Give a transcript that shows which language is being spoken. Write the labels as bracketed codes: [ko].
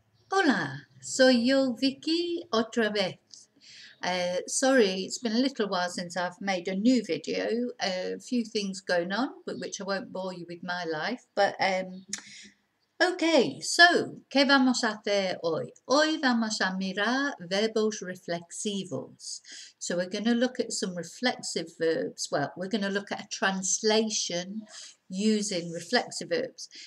[es] Hola, soy yo, Vicky, otra vez. [en] Sorry, it's been a little while since I've made a new video. A few things going on, but which I won't bore you with my life. But okay, so, [es] ¿qué vamos a hacer hoy? Hoy vamos a mirar verbos reflexivos. [en] So we're going to look at some reflexive verbs. Well, we're going to look at a translation using reflexive verbs.